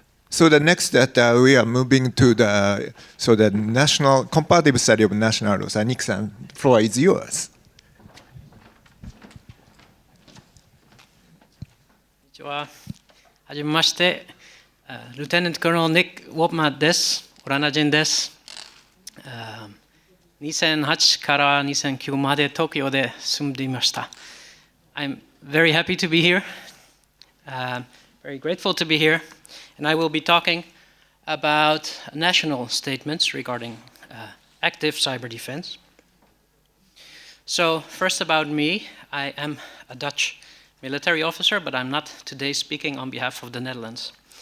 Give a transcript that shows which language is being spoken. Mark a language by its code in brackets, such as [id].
[en] So the next that we are moving to the national comparative study of national laws. Nick-san, floor is yours. [ja] こんにちは。はじめまして、Lieutenant Colonel Nick Wobma です。オランダ人です。 2008から2009まで東京で住んでいました。 [en] I'm very happy to be here, very grateful to be here, and I will be talking about national statements regarding active cyber defense. So first about me, I am a Dutch military officer, but I'm not today speaking on behalf of the Netherlands.